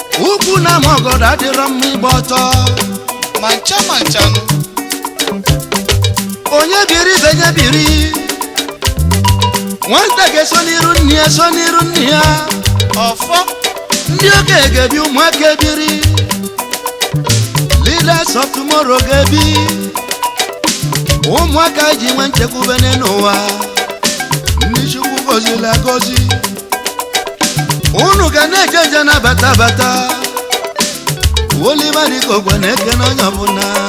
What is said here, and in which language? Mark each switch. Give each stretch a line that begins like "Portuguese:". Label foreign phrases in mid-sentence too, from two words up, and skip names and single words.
Igbo: Ukwu na ama ọgọdọ adịrọ mma ịgba ọtọ. Ma ncha ma ncha nụ. Onye biri ibe ya biri. Nwata ga-eso n'iru nne ya, so n'iru nne ya. Ọfọ. Ndị okenye ga-ebi, ụmụaka ebiri.
English: Leaders of tomorrow
Igbo: ga-ebi. Ụmụaka ji nwe nchekwube n'ụwa. Ndị Chukwu gọziri agọzi. Unu ga na-eje nje na-abata abata. Oliver Dịka Ogwe na-ekene onye ọbụla.